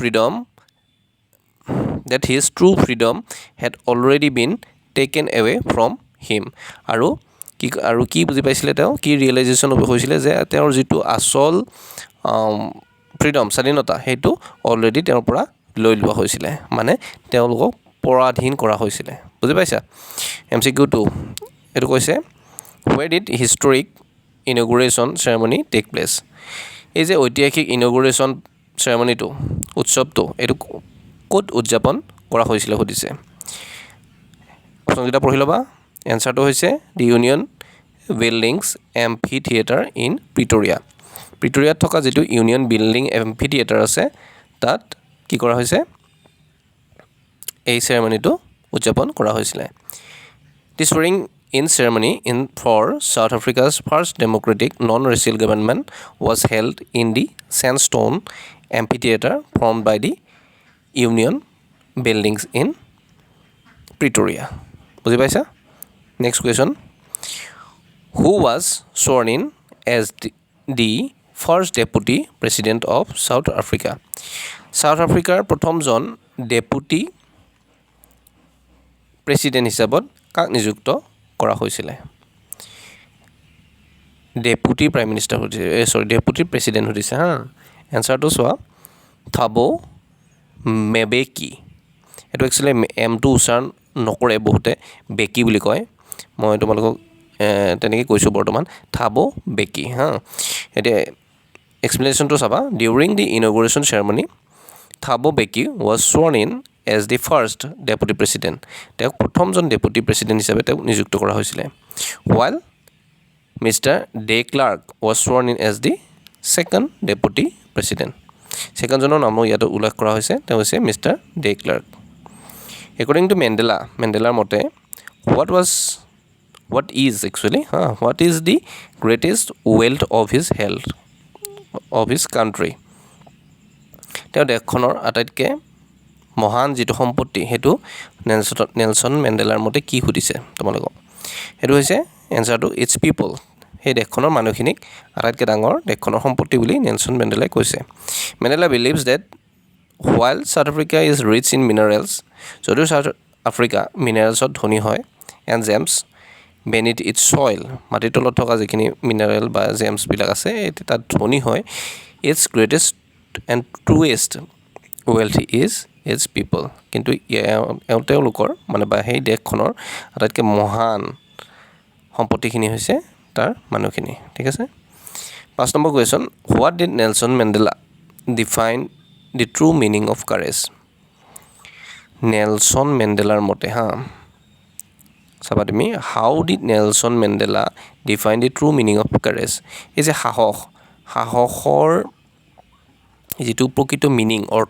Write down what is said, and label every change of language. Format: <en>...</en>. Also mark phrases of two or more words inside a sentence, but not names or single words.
<en>freedom had already been taken away from him</en> <as>আৰু কি বুজি পাইছিলে তেওঁ কি ৰিয়েলাইজেশ্যন হৈছিলে যে তেওঁৰ যিটো আচল ফ্ৰীডম স্বাধীনতা সেইটো অলৰেডি তেওঁৰ পৰা লৈ লোৱা হৈছিলে মানে তেওঁলোকক পৰাধীন কৰা হৈছিলে বুজি পাইছা MCQ2 এইটো কৈছে</as> <en>where did historic inauguration ceremony take place</en> <as>এই যে ঐতিহাসিক</as> <en>inauguration ceremony</en> <as>উৎসৱটো এইটো ক'ত উদযাপন কৰা হৈছিলে সুধিছে অপশ্যনকেইটা পঢ়ি ল'বা এনচাৰটো হৈছে</as> <en>the Union Buildings amphitheatre in Pretoria</en> <as>থকা যিটো ইউনিয়ন বিল্ডিং এম্ফি থিয়েটাৰ আছে তাত কি কৰা হৈছে</as> <en>এই চেৰেমনিটো উদযাপন কৰা হৈছিলে দি swearing in ceremony for South Africa's first democratic non-racial government was held in the sandstone amphitheater formed by the Union buildings in Pretoria.</en> <as>বুজি পাইছা?</as> <en>Next question. Who was sworn in as the first deputy president of South Africa?</en> <as>South Africaৰ প্ৰথমজন</as> <en>deputy president</en> <as>হিচাপত কাক নিযুক্ত কৰা হৈছিলে</as> <en>deputy prime minister deputy president</en> <as>সুধিছে এনচাৰটো চোৱা থাবো মেবেকি এইটো একচুৱেলি এমটো উচ্চাৰণ নকৰে বহুতে বেকি বুলি কয় মই তোমালোকক তেনেকৈ কৈছোঁ বৰ্তমান থাবো বেকি এতিয়া এক্সপ্লেনেশ্যনটো চাবা</as> <en>during the inauguration ceremony</en> <as>থাবো বেকি</as> <en>was sworn in as the first deputy president</en> <as>তেওঁক প্ৰথমজন</as> <en>deputy president</en> <as>হিচাপে তেওঁক নিযুক্ত কৰা হৈছিলে</as> <en>while Mr. de Klerk was sworn in as the second deputy president</en> <as>ছেকেণ্ডজনৰ নামো ইয়াত উল্লেখ কৰা হৈছে তেওঁ হৈছে মিষ্টাৰ ডে ক্লাৰ্ক</as> <en>according to</en> <as>মেণ্ডেলাৰ মতে</as> <en>what is the greatest wealth of his</en> <as>country তেওঁ দেশখনৰ আটাইতকৈ মহান যিটো সম্পত্তি সেইটো নেলছন মেণ্ডেলাৰ মতে কি সুধিছে তোমালোকক সেইটো হৈছে এনচাৰটো</as> <en>its people</en> <as>সেই দেশখনৰ মানুহখিনিক আটাইতকৈ ডাঙৰ দেশখনৰ সম্পত্তি বুলি নেলছন মেণ্ডেলাই কৈছে মেণ্ডেলা</as> <en>believes that while South Africa is rich in minerals</en> <as>যদিও South Africa মিনাৰেলছত ধনী হয়</as> <en>and gems beneath its soil</en> <as>মাটিৰ তলত থকা যিখিনি মিনাৰেল বা জেমছবিলাক আছে তাত ধনী হয়</as> <en>its greatest and truest wealth is its people</en> <as>কিন্তু তেওঁলোকৰ মানে বা সেই দেশখনৰ আটাইতকৈ মহান সম্পত্তিখিনি হৈছে তাৰ মানুহখিনি ঠিক আছে 5 নম্বৰ কুৱেশ্যন</as> <en>what did Nelson Mandela define the true meaning of courage</en> <as>নেলছন মেণ্ডেলাৰ মতে চাবা তুমি</as> <en>how did Nelson Mandela define the true meaning of courage</en> <as>এই যে সাহসৰ যিটো প্ৰকৃত মিনিং অৰ্থ</as>